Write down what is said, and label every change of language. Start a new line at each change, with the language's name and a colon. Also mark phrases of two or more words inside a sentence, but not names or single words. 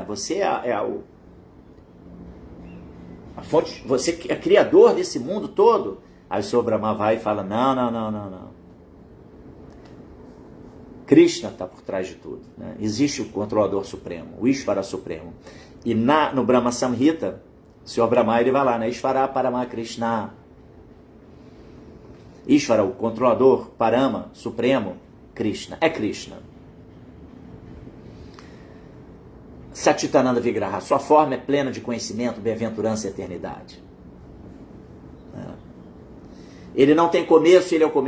Portuguese: Você é a fonte, você é criador desse mundo todo? Aí o Senhor Brahma vai e fala, não. Krishna está por trás de tudo. Né? Existe o controlador supremo, o Ishvara supremo. E no Brahma Samhita, o Senhor Brahma ele vai lá, né?
Sanskrit: ईश्वर परमकृष्ण.
Portuguese: Ishvara, o controlador, Parama, supremo, Krishna. É Krishna.
Sanskrit: सच्चिदानन्द विग्रह,
Portuguese: sua forma é plena de conhecimento, bem-aventurança e eternidade. Ele não tem começo, ele é o começo.